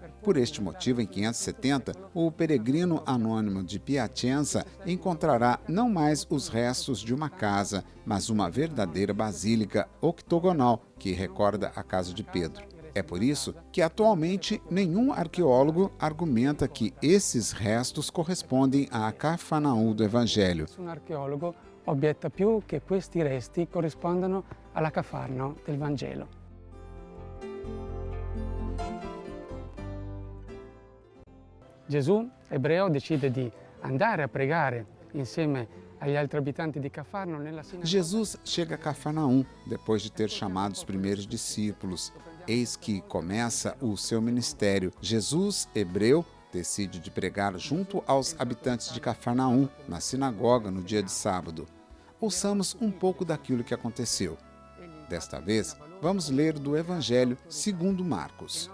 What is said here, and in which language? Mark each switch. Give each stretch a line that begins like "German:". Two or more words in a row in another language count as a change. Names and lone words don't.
Portuguese: Por este motivo, em 570, o peregrino anônimo de Piacenza encontrará não mais os restos de uma casa, mas uma verdadeira basílica octogonal que recorda a casa de Pedro. É por isso que atualmente nenhum arqueólogo argumenta que esses restos correspondem a Cafarnaum do Evangelho.
Italian: Un archeologo obietta più che questi resti corrispondano alla Cafarno del Vangelo. Gesù, ebreo, decide di andare a pregare insieme agli altri abitanti di Cafarno nella sinagoga.
Portuguese: Jesus chega a Cafarnaum depois de ter chamado os primeiros discípulos. Eis que começa o seu ministério. Jesus, hebreu, decide de pregar junto aos habitantes de Cafarnaum, na sinagoga, no dia de sábado. Ouçamos um pouco daquilo que aconteceu. Desta vez, vamos ler do Evangelho segundo Marcos.